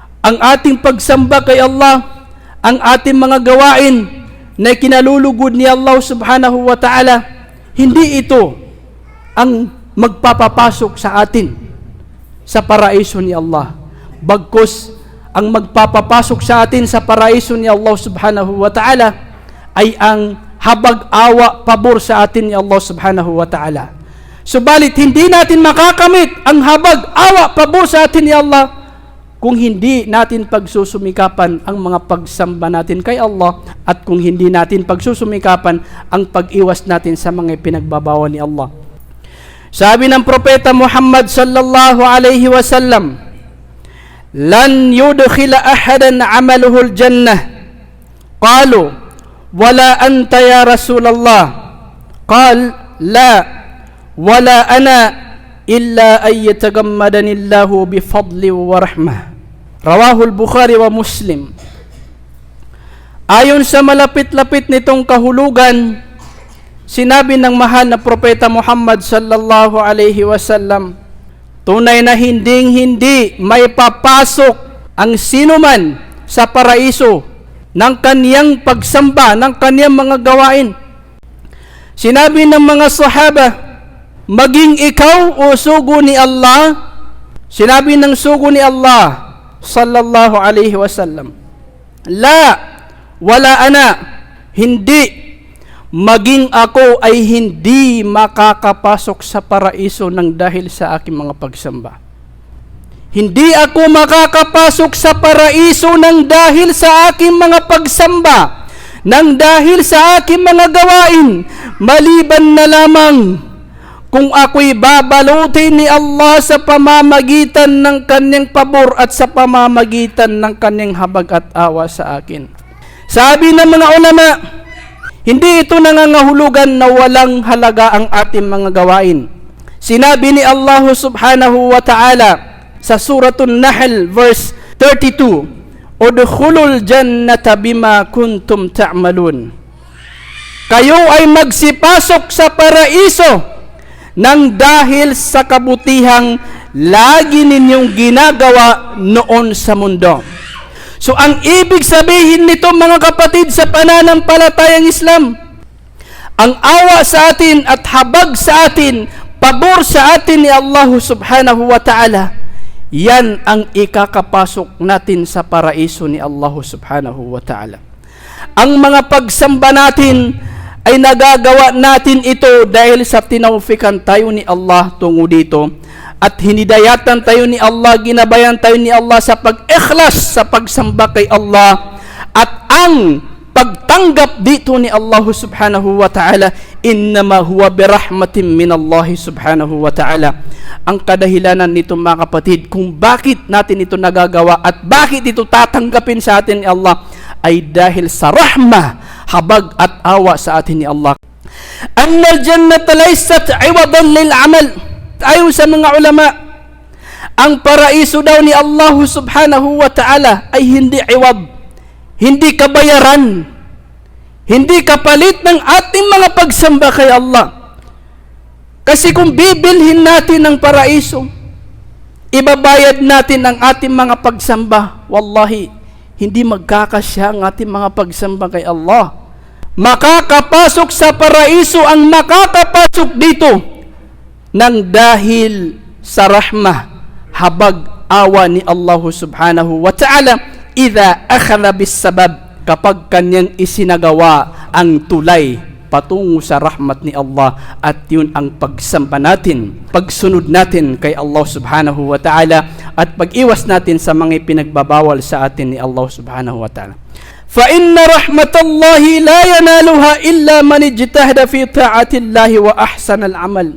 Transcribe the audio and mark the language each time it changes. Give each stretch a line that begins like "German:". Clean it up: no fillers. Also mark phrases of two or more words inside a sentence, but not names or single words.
Filipino: ang ating pagsamba kay Allah, ang ating mga gawain na kinalulugod ni Allah
Arabic: سبحانه وتعالى,
Filipino: hindi ito ang magpapapasok sa atin sa paraiso ni Allah. Bagkus, ang magpapapasok sa atin sa paraiso ni Allah
Arabic: سبحانه وتعالى
Filipino: ay ang habag-awa, pabor sa atin ni Allah
Arabic: سبحانه وتعالى.
Filipino: Subalit, hindi natin makakamit ang habag-awa, pabor sa atin ni Allah kung hindi natin pagsusumikapan ang mga pagsamba natin kay Allah at kung hindi natin pagsusumikapan ang pag-iwas natin sa mga pinagbabawal ni Allah. Sabi ng Propeta
Arabic: Muhammad صلى الله عليه وسلم، لن يدخل أحدا عمله الجنة." قالوا، ولا أنت يا رسول الله?" قال، لا، ولا أنا إلا أن يتغمدني الله بفضل ورحمة." رواه البخاري ومسلم.
Filipino: Ayon sa malapit-lapit nitong kahulugan, sinabi ng mahal na Propeta Muhammad
Arabic: صلى الله عليه وسلم,
Filipino: tunay na hinding-hindi may papasok ang sinuman sa paraiso ng kaniyang pagsamba, ng kaniyang mga gawain. Sinabi ng mga sahaba, maging ikaw o sugo ni Allah, sinabi ng sugo ni Allah
Arabic: صلى الله عليه وسلم، لا، ولا أنا,
Filipino: hindi, maging ako ay hindi makakapasok sa paraiso ng dahil sa aking mga pagsamba. Hindi ako makakapasok sa paraiso ng dahil sa aking mga pagsamba, ng dahil sa aking mga gawain, maliban na lamang kung ako'y babalutin ni Allah sa pamamagitan ng kanyang pabor at sa pamamagitan ng kanyang habag at awa sa akin. Sabi ng mga ulama, hindi ito nangangahulugan na walang halaga ang ating mga gawain. Sinabi ni Allah
Arabic: سبحانه وتعالى
Filipino: sa Suratul Nahl verse 32,
Arabic: "ادخلوا الجنة بما كنتم تعملون."
Filipino: Kayo ay magsipasok sa paraiso nang dahil sa kabutihang lagi ninyong ginagawa noon sa mundo. So ang ibig sabihin nito mga kapatid sa pananampalatayang Islam, ang awa sa atin at habag sa atin, pabor sa atin ni Allah
Arabic: سبحانه وتعالى,
Filipino: yan ang ikakapasok natin sa paraiso ni Allah
Arabic: سبحانه وتعالى.
Filipino: Ang mga pagsamba natin ay nagagawa natin ito dahil sa tinaufikan tayo ni Allah tungo dito at hinidayatan tayo ni Allah, ginabayan tayo ni Allah sa pag-ikhlas sa pagsamba kay Allah at ang pagtanggap dito ni Allah
Arabic: سبحانه وتعالى، إنما هو برحمة من الله سبحانه وتعالى.
Filipino: Ang kadahilanan nito mga kapatid kung bakit natin ito nagagawa at bakit ito tatanggapin sa atin ni Allah ay dahil sa rahmah, habag at awa sa atin ni Allah.
Arabic: أن الجنة ليست عوضا للعمل.
Filipino: Ayon sa mga ulama, ang paraiso daw ni Allah
Arabic: سبحانه وتعالى
Filipino: ay hindi iwad, hindi kabayaran, hindi kapalit ng ating mga pagsamba kay Allah. Kasi kung bibilhin natin ang paraiso, ibabayad natin ang ating mga pagsamba, wallahi, hindi magkakasya ang ating mga pagsamba kay Allah. Makakapasok sa paraiso ang makakapasok dito nang dahil sa rahmah, habag, awa ni Allah
Arabic: سبحانه وتعالى، إذا أخذ بالسبب,
Filipino: kapag kanyang isinagawa ang tulay patungo sa rahmat ni Allah, at yun ang pagsamba natin, pagsunod natin kay Allah
Arabic: سبحانه وتعالى
Filipino: at pag-iwas natin sa mga pinagbabawal sa atin ni Allah
Arabic: سبحانه وتعالى. فإن رحمة الله لا ينالها إلا من اجتهد في طاعة الله وأحسن العمل.